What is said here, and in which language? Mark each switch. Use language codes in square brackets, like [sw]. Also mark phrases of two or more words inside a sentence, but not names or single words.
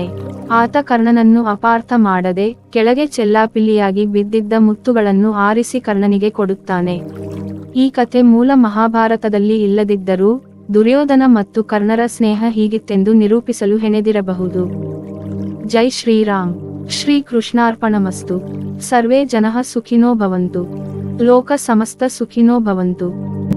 [kn] ಆತ ಕರ್ಣನನ್ನು ಅಪಾರ್ಥ ಮಾಡದೆ ಕೆಳಗೆ ಚೆಲ್ಲಾಪಿಲ್ಲಿಯಾಗಿ ಬಿದ್ದಿದ್ದ ಮುತ್ತುಗಳನ್ನು ಆರಿಸಿ ಕರ್ಣನಿಗೆ ಕೊಡುತ್ತಾನೆ. ಈ ಕಥೆ ಮೂಲ ಮಹಾಭಾರತದಲ್ಲಿ ಇಲ್ಲದಿದ್ದರೂ ದುರ್ಯೋಧನ ಮತ್ತು ಕರ್ಣರ ಸ್ನೇಹ ಹೀಗಿತ್ತೆಂದು ನಿರೂಪಿಸಲು ಹೆಣೆದಿರಬಹುದು. [sa] ಜೈ ಶ್ರೀರಾಮ್. ಶ್ರೀ ಕೃಷ್ಣಾರ್ಪಣಮಸ್ತು. ಸರ್ವೇ ಜನಃ ಸುಖಿನೋ ಭವಂತು. ಲೋಕ ಸಮಸ್ತ ಸುಖಿನೋ ಭವಂತು.